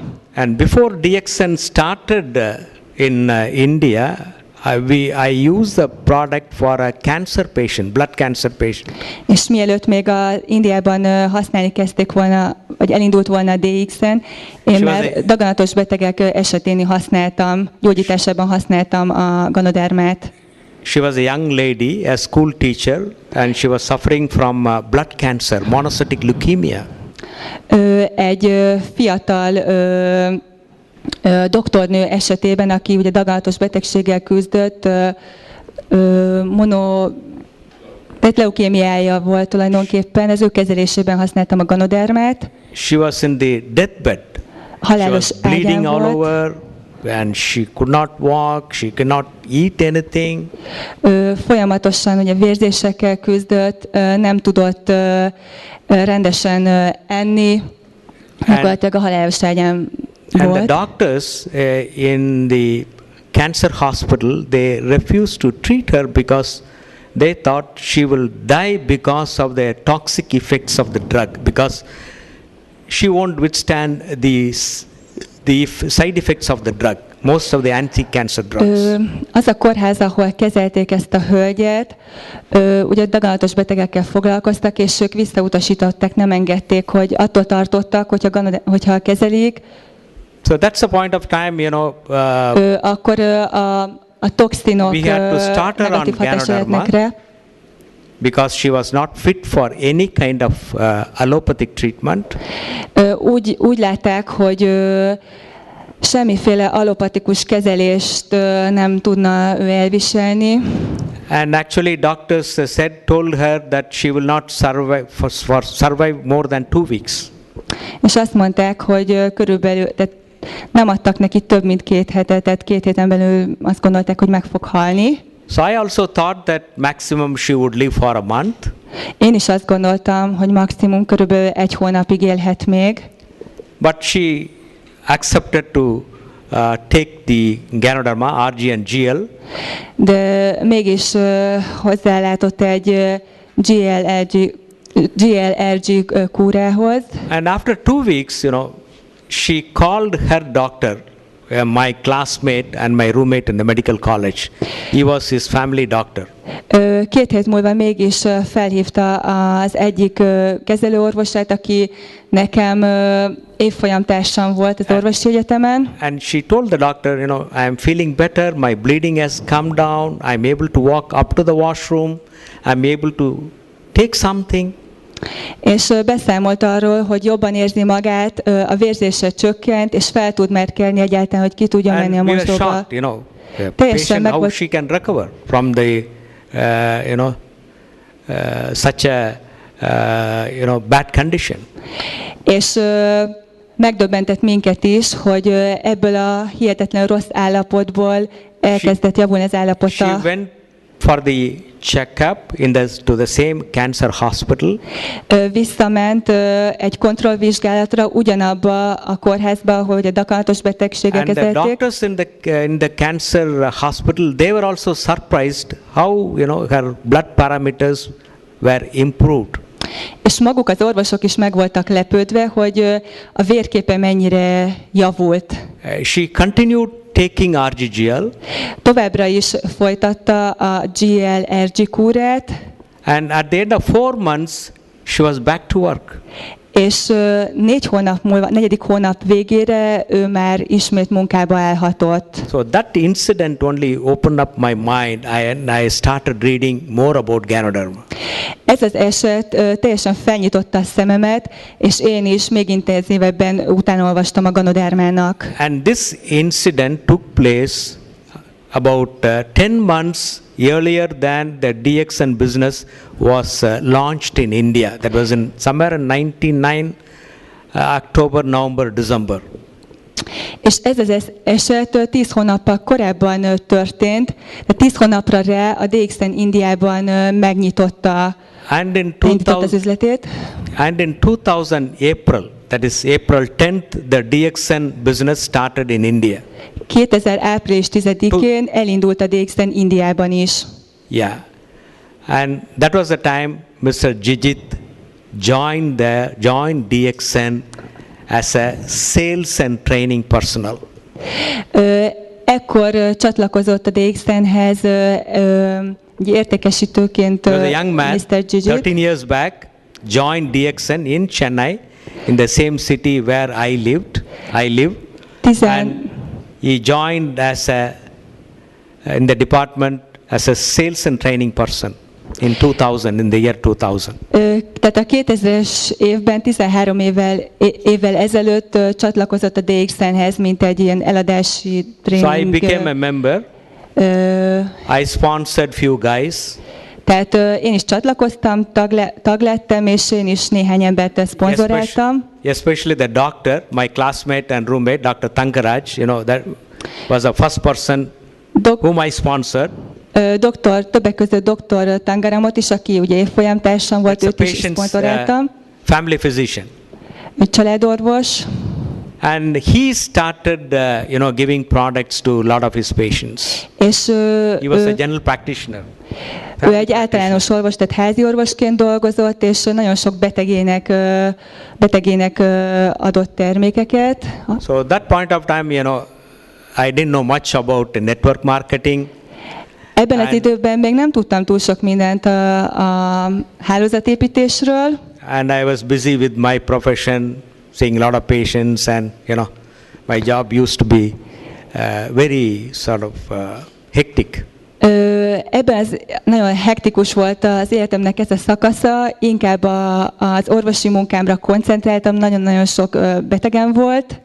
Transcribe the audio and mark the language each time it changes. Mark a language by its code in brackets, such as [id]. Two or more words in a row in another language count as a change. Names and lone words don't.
[en] And before DXN started in India, I used the product for a cancer patient, blood cancer patient. [hu] És mielőtt még Indiában használni kezdték volna, vagy elindult volna a DX-en, én már daganatos betegek esetén használtam, gyógyításában használtam a Ganodermát. [en] She was a young lady, a school teacher, and she was suffering from blood cancer, monocytic leukemia. [hu] Egy fiatal doktornő esetében, aki ugye daganatos betegséggel küzdött, tehát leukémiája volt tulajdonképpen, az ő kezelésében használtam a Ganodermát. [en] She was in the deathbed. [hu] Halálos [en] she was bleeding all over, and she could not walk, she could not eat anything. [hu] Folyamatosan ugye vérzésekkel küzdött, nem tudott rendesen enni, gyakorlatilag a halálos ágyán [en] and the doctors in the cancer hospital, they refused to treat her because they thought she will die because of the toxic effects of the drug, because she won't withstand the side effects of the drug, most of the anti-cancer drugs. [hu] Az a kórház, ahol kezelték ezt a hölgyet, ugye daganatos betegekkel foglalkoztak, és ők visszautasították, nem engedték, hogy attól tartottak, hogyha kezelik. [en] So that's the point of time, you know. [hu] Akkor a toxinok negatív hatása lehetnek rá. [en] Because she was not fit for any kind of allopathic treatment. [hu] Úgy látták, hogy semmiféle allopatikus kezelést nem tudna ő elviselni. [en] And actually doctors told her that she will not survive more than 2 weeks. [hu] És azt mondták, hogy körülbelül, tehát nem adtak neki több mint 2 hetet, tehát 2 héten belül azt gondolták, hogy meg fog halni. [en] So I also thought that maximum she would live for a month. [hu] Én is azt gondoltam, hogy maximum körülbelül 1 hónapig élhet még. [en] But she accepted to take the Ganoderma, RG and GL. [hu] De mégis hozzálátott egy GLRG kúrához. [en] And after 2 weeks, you know, she called her doctor, my classmate and my roommate in the medical college. He was his family doctor. [hu] 2 hét múlva mégis felhívta az egyik kezelőorvosát, aki nekem évfolyamtársam volt az orvosi egyetemen. [en] And she told the doctor, you know, I am feeling better, my bleeding has come down, I am able to walk up to the washroom, I am able to take something. [hu] És beszámolt arról, hogy jobban érzi magát, a vérzése csökkent, és fel tud merkelni egyáltalán, hogy ki tudja menni a mosdóba. [en] You know, [hu] teljesen meg [en] how she can recover from the, such a, bad condition. [hu] És megdöbbentett minket is, hogy ebből a hihetetlen rossz állapotból elkezdett javulni az állapota. [en] She went for the checkup to the same cancer hospital. [hu] Visszament egy kontrollvizsgálatra ugyanabba a kórházba, ahol a daganatos betegségek kezelték. [en] And the doctors in the cancer hospital, they were also surprised how, her blood parameters were improved. [hu] És maguk az orvosok is meg voltak lepődve, hogy a vérképe mennyire javult. [en] She continued taking RGGL. [hu] Továbbra is folytatta a GLRG kúrát. [en] And at the end of 4 months, she was back to work. [hu] És 4 hónap múlva, 4. hónap végére ő már ismét munkába állhatott. [en] So that incident only opened up my mind, and I started reading more about Ganoderma. [hu] Ez az eset teljesen felnyitotta a szememet, és én is még intenzívebben utána olvastam a Ganodermának. [en] And this incident took place about 10 months earlier than the DXN business was launched in India. That was in somewhere in 99 October, November, December. [hu] És ez az eset 10 hónappal korábban történt, de 10 hónapra rá a DXN Indiában megnyitotta az üzletét. [en] And in 2000 April, that is April 10th, the DXN business started in India. [hu] 2000 április 10-én elindult a DXN Indiában is. [en] Yeah. And that was the time Mr. Jijit joined DXN as a sales and training personnel. [hu] Ekkor csatlakozott a DXN-hez értékesítőként [en] He was a young man, Mr. Jijit. 13 years back, joined DXN in Chennai, in the same city where I live. And he joined in the department as a sales and training person in 2000, in the year 2000. [hu] Tehát a 2000-es évben, 13 évvel ezelőtt csatlakozott a DXN-hez, mint egy ilyen eladási tréning. [en] So I became a member. I sponsored few guys. [hu] Tehát én is csatlakoztam, tag lettem, és én is néhány embert szponzoráltam. [en] Especially the doctor, my classmate and roommate, Dr. Tankaraj, that was the first person whom I sponsored. [hu] Többek között Dr. Tangaramot is, aki ugye évfolyamtársam volt, őt is szponzoráltam. [en] Family physician. [hu] Családorvos. [en] And he started, giving products to a lot of his patients. [hu] És [en] he was a general practitioner. [hu] Ő egy általános orvos, tehát házi orvosként dolgozott, és nagyon sok betegének adott termékeket. [en] So at that point of time, I didn't know much about the network marketing. [hu] Ebben az időben még nem tudtam túl sok mindent a hálózatépítésről. [en] And I was busy with my profession, seeing a lot of patients, and my job used to be very sort of hectic. [hu] Ebben nagyon hektikus volt az életemnek ez a szakasza, inkább az orvosi munkámra koncentráltam, nagyon-nagyon sok betegem volt.